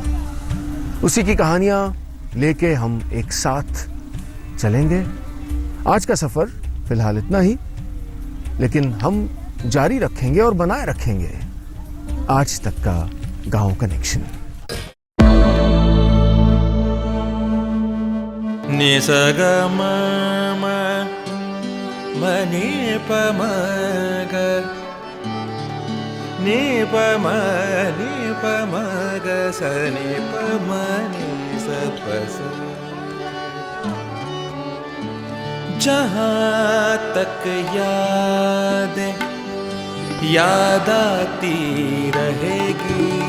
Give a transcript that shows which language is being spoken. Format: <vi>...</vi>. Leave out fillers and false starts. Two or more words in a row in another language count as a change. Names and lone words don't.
<hi>उसी की कहानियां लेके हम एक साथ चलेंगे। आज का सफर फिलहाल इतना ही, लेकिन हम जारी रखेंगे और बनाए रखेंगे आज तक का गांव कनेक्शन। नि स ग म म नि प म ग नि प म ग स नि प म नि स प स। जहाँ तक याद आती रहेगी</hi>